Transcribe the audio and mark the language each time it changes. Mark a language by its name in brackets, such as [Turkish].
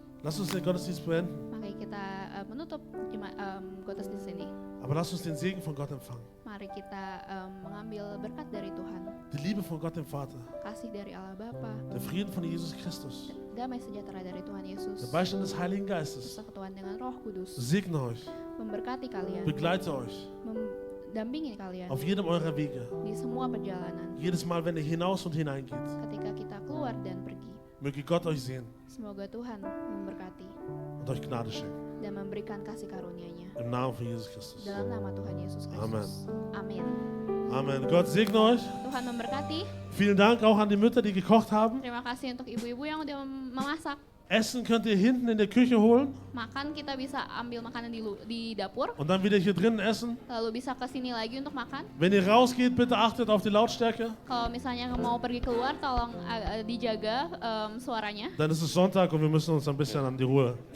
[German] lass uns den Gottesdienst beenden, [Indonesian] mari kita menutup gottesdienst ini. [German] aber lass uns den Segen von Gott empfangen. [Indonesian] Mari kita mengambil berkat dari Tuhan, [German] Die Liebe von Gott dem Vater, [Indonesian] kasih dari Allah Bapa, [German] der Frieden von Jesus Christus, [Indonesian] damai sejahtera dari Tuhan Yesus, [German] der Beistand des Heiligen Geistes [Indonesian] persekutuan dengan Roh Kudus, [German] segne euch, [Indonesian] memberkati kalian, [German] begleite euch [Indonesian] mendampingi kalian [German] auf jedem eurer Wege. [Indonesian] di semua perjalanan. [German] Jedes Mal, wenn ihr hinaus und hineingeht, [Indonesian] Ketika kita keluar dan pergi, [German] möge Gott euch sehen [Indonesian] semoga Tuhan memberkati [German] und euch Gnade schenken. [Indonesian] dan memberikan kasih karunia-Nya. [German] Im Namen von Jesus Christus. [Indonesian] Dalam nama Tuhan Yesus Kristus. Amin. [German] Amen. Gott segne euch. [Indonesian] Tuhan memberkati. [German] Vielen Dank auch an die Mütter, die gekocht haben. [Indonesian] Terima kasih untuk ibu-ibu yang udah memasak. [German] Essen könnt ihr hinten in der Küche holen [Indonesian] Makan kita bisa ambil makanan di dapur, [German] und dann wieder hier drinnen essen. [Indonesian] lalu bisa ke sini lagi untuk makan. [German] Wenn ihr rausgeht, bitte achtet auf die Lautstärke. [Indonesian] Kalau misalnya mau pergi keluar, tolong dijaga suaranya. [German] Dann ist es Sonntag und wir müssen uns ein bisschen an die Ruhezeit